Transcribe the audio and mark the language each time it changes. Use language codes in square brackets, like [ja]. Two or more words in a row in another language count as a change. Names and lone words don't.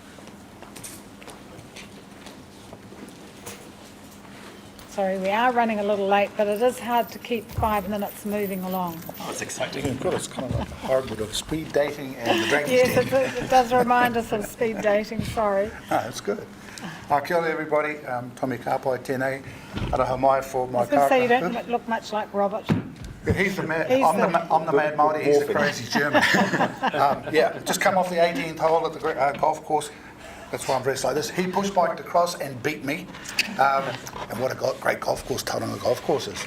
[en] Sorry, we are running a little late, but it is hard to keep 5 minutes moving along. Oh, it's exciting. Good. It's kind of like a hybrid of speed dating and the Dragon's Yes, Den. it does remind us of speed dating, sorry. No, it's good. [mi] Kia ora everybody, Tommy Kāpai tēnei, araha mai [en] for my I was going to say you don't look much like Robert. Yeah, he's the mad, I'm the mad Māori, he's the crazy German. Yeah, just come off the 18th hole at the golf course. That's why I'm very excited. He push biked across and beat me. And what a great golf course Tauranga golf course is.